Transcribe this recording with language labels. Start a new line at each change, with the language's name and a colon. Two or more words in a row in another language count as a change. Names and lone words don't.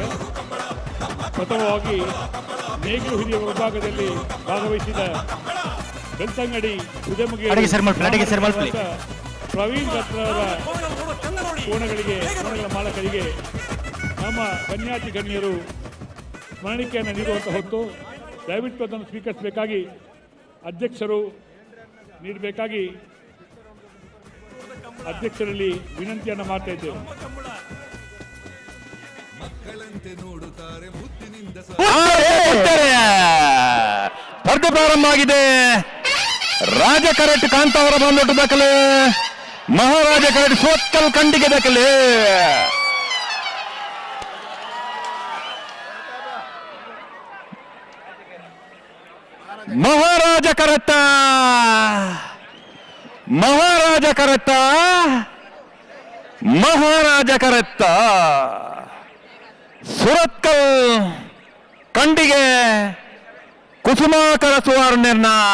Kannada: ಪ್ರಥಮವಾಗಿ ನೇಗಿಲು ಹಿರಿಯ ವಿಭಾಗದಲ್ಲಿ ಭಾಗವಹಿಸಿದ ಬೆಳ್ತಂಗಡಿ ಪ್ರವೀಣ್ ದತ್ತರವರ ಕೋಣಗಳ ಮಾಲಕರಿಗೆ ನಮ್ಮ ಕನ್ಯಾತಿ ಗಣ್ಯರು ಸ್ಮರಣಿಕೆಯನ್ನು ನೀಡುವಂತ ಹೊತ್ತು ದಯವಿಟ್ಟು ಅದನ್ನು ಸ್ವೀಕರಿಸಬೇಕಾಗಿ ಅಧ್ಯಕ್ಷರು ನೀಡಬೇಕಾಗಿ ಅಧ್ಯಕ್ಷರಲ್ಲಿ ವಿನಂತಿಯನ್ನು ಮಾಡ್ತಾ ಇದ್ದೇವೆ. ಸ್ಪರ್ಧೆ ಪ್ರಾರಂಭ ಆಗಿದೆ.
Tulu: ರಾಜ ಕರೆಟ್ ಕಾಂತಾವರ ಬಂದೊಟ್ಟು ದಾಖಲೆ, ಮಹಾರಾಜ ಕರೆಟ್ ಸೋತ್ಕಲ್ ಕಂಡಿಗೆ ದಾಖಲೆ. ಮಹಾರಾಜ ಕರತ್ತ ಸುರತ್ಕಲ್ ಕಂಡಿಗೆ ಕುಸುಮಾಕರ ಸುವರ್ಣರ್ನ